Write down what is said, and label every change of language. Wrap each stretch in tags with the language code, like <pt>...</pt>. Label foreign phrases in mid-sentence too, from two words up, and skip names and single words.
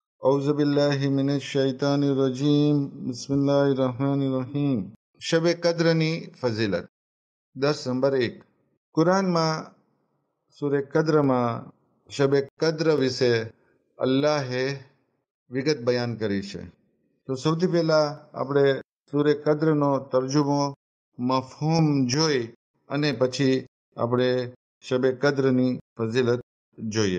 <ar>أعوذ بالله من الشيطان الرجيم بسم الله الرحمن الرحيم</ar> <gu>શબે કદ્રની ફઝીલત દસ નંબર 1 કુરાનમાં સૂરે કદ્રમાં શબે કદ્ર વિશે અલ્લાહે વિગત બયાન કરી છે. તો સૌથી પહેલા આપણે સૂરે કદ્રનો તર્જુમો મફહૂમ જોઈ અને પછી આપણે શબે કદ્રની ફઝીલત જોઈએ.</gu>